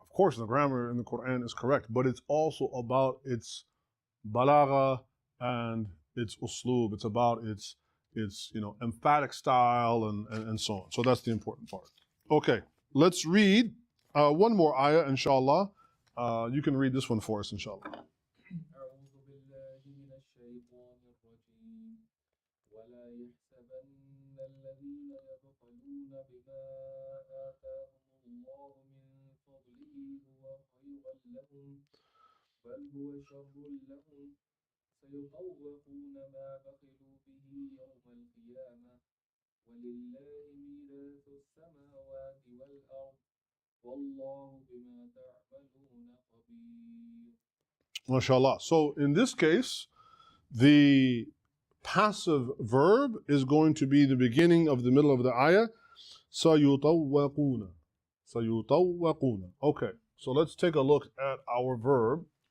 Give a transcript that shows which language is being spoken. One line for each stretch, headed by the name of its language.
English: Of course, the grammar in the Quran is correct, but it's also about its balagha and its usloob. It's about its emphatic style and so on. So that's the important part. Okay, let's read one more ayah, inshallah. You can read this one for us, inshallah.
Arabic: أعوذ بالله من الشيطان الرجيم ولا يحسبن الذين يبخلون بما آتاهم الله من فضله هو خيرا لهم بل هو شر لهم سيطوقون ما بخلوا به يوم القيامة ولله ميراث السماوات والأرض والله بما تعملون خبير.
English: MashaAllah. So in this case, the passive verb is going to be the beginning of the middle of the ayah.
Arabic: سَيُطَوَّقُونَ. سَيُطَوَّقُونَ.
English: Okay, so let's take a look at our verb.